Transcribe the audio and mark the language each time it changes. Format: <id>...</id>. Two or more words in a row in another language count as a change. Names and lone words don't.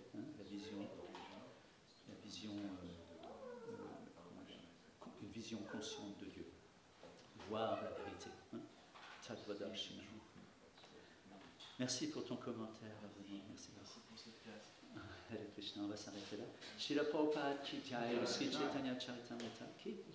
<fr>La vision une vision consciente de Dieu. Voir la vérité. Tattvadarshina. Merci pour ton commentaire. Merci pour cette classe.</fr> <sa>हरे कृष्ण,</sa> <fr>on va s'arrêter là.</fr> <hi>श्रील प्रभुपाद की जय, श्री चैतन्य चरितामृत की जय.</hi>